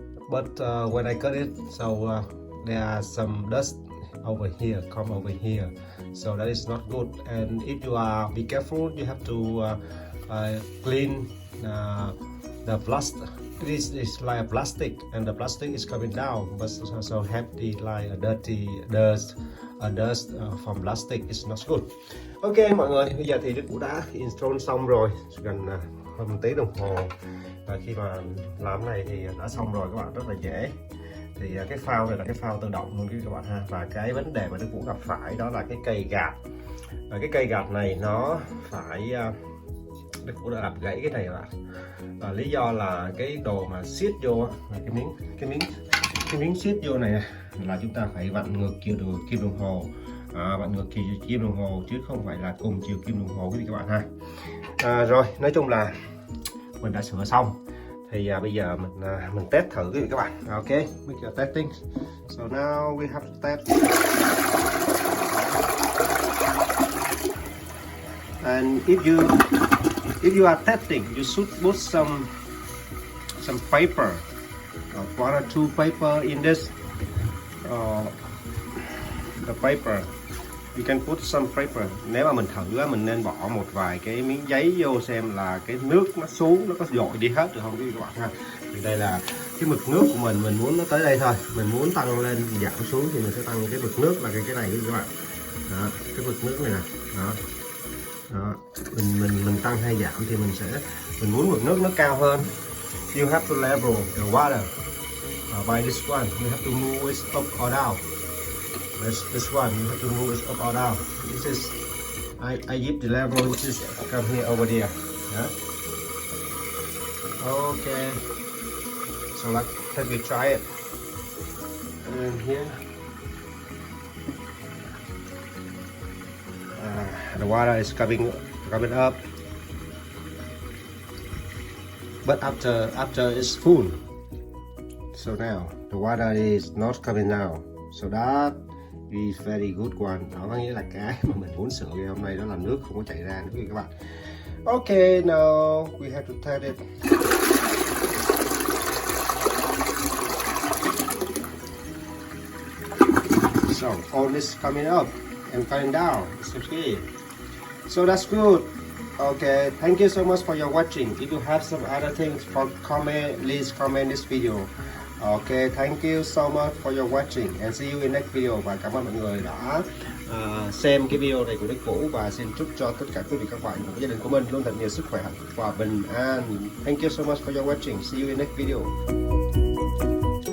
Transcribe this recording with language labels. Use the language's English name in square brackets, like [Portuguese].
[English] But when I cut it, so there are some dust over here, come over here, so that is not good. And if you are be careful, you have to clean the plastic. This is like a plastic, and the plastic is coming down, but so have the like a dirty dust from plastic is not good. [Vietnamese] Ok mọi người, bây giờ thì Đức cũng đã install xong rồi, gần hơn 1 tiếng đồng hồ. Và khi mà làm này thì đã xong rồi các bạn, rất là dễ. Thì cái phao này là cái phao tự động luôn các bạn ha. Và cái vấn đề mà Đức cũng gặp phải đó là cái cây gạt. Và cái cây gạt này nó phải Đức cũng đã làm gãy cái này là lý do là cái đồ mà siết vô là cái miếng siết vô này là chúng ta phải vặn ngược kim đồng hồ, vặn ngược kim đồng hồ chứ không phải là cùng chiều kim đồng hồ quý vị các bạn ha. Rồi nói chung là mình đã sửa xong thì bây giờ mình test thử quý vị các bạn. [English] Ok, we are testing. So now we have to test. And if you are testing, you should put some paper, 1 or 2 paper in this the paper. You can put some paper. [Vietnamese] Nếu mà mình thử mình nên bỏ một vài cái miếng giấy vô xem là cái nước nó xuống nó có dội đi hết được không quý vị các bạn ha. Thì đây là cái mực nước của mình muốn nó tới đây thôi. Mình muốn tăng lên giảm xuống thì mình sẽ tăng cái mực nước là cái này quý vị các bạn. Đó, cái mực nước này nè. Đó. Mình tăng hay giảm thì mình muốn mực nước nó cao hơn. [English] You have to level the water by this one. You have to move it up or down. This one you have to move it up or down. This is I give the level which is come here over there. Yeah. Okay. So let me try it. And here. The water is coming up, but after it's full, so now the water is not coming down, so that is very good one. [Vietnamese] Đó có nghĩa là cái mà mình muốn sửa ngày hôm nay đó là nước không có chảy ra nữa các bạn. [English] Okay, now we have to test it. So all this coming up and coming down. It's okay. So that's good. Okay, thank you so much for your watching. If you have some other things for comment, please comment this video. Okay, thank you so much for your watching and see you in next video. [Vietnamese] Và cảm ơn mọi người đã xem cái video này của Đức Vũ, và xin chúc cho tất cả quý vị các bạn và gia đình của mình luôn thật nhiều sức khỏe và bình an. [English] Thank you so much for your watching. See you in next video.